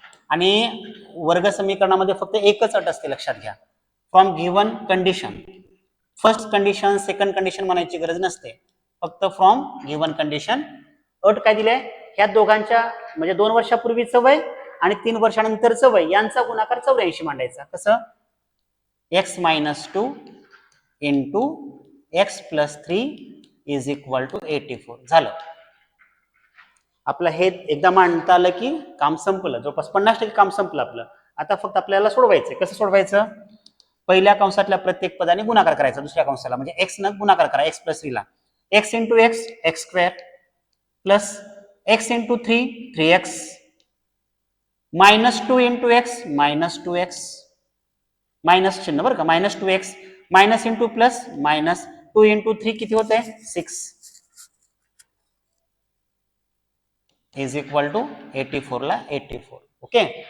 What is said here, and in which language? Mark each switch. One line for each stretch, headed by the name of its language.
Marathi: आणि वर्ग समीकरणामध्ये फक्त एकच अट असते, लक्षात घ्या.
English: from given condition, first condition second condition
Marathi: म्हणायची गरज नसते, फक्त
English: From given condition.
Marathi: अट काय दिली आहे, ह्या दोघांच्या म्हणजे 2 वर्षापूर्वीचं वय आणि 3 वर्षानंतरचं वय यांचा गुणाकार 84 मांडायचा.
English: कसं, x minus 2 into x plus 3 is equal to 84.
Marathi: झालं आपलं. हे एकदा मांडता आलं की काम संपलं, जवळपास 50% काम संपलं आपलं. आता फक्त आपल्याला सोडवायचं. कसं सोडवायचं, पहिल्या कंसातल्या प्रत्येक पदाने गुणाकार करायचा दुसऱ्या कंसाला, म्हणजे एक्स न गुणाकार करा, एक्स प्लस 3 ला.
English: x into x, x square, plus x into 3, 3x, minus 2 into x, minus 2x,
Marathi: minus चिन्ह बरं का,
English: minus 2x, minus into plus, minus 2 into 3
Marathi: किती होत आहे,
English: 6 is equal to 84 ला 84. Okay.